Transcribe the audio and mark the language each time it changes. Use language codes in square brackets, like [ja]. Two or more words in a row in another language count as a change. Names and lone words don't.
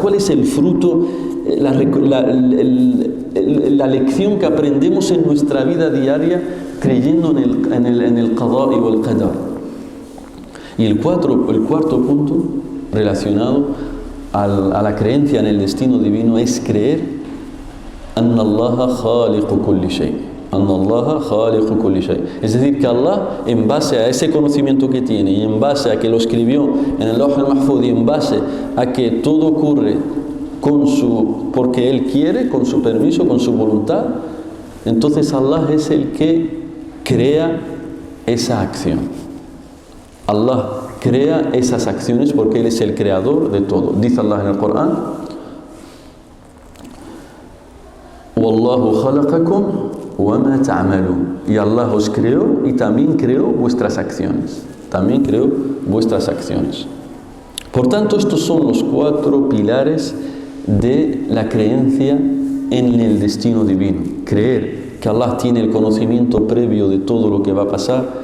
[es] ¿Cuál es el fruto, la lección que aprendemos en nuestra vida diaria creyendo en el Qadar y el Qadar? Y el cuarto punto relacionado a la creencia en el destino divino es creer [ar] أن الله خالق كل شيء. [es] Es decir, que Allah, en base a ese conocimiento que tiene y en base a que lo escribió en el Lawh al-Mahfuz y en base a que todo ocurre porque Él quiere, con su permiso, con su voluntad, entonces Allah es el que crea esa acción. Allah crea esas acciones porque Él es el creador de todo. Dice Allah en el Corán: [ar] والله خلقكم وما تعملون. [es] Y Allah os creó y también creó vuestras acciones. Por tanto, estos son los 4 pilares de la creencia en el destino divino. Creer que Allah tiene el conocimiento previo de todo lo que va a pasar.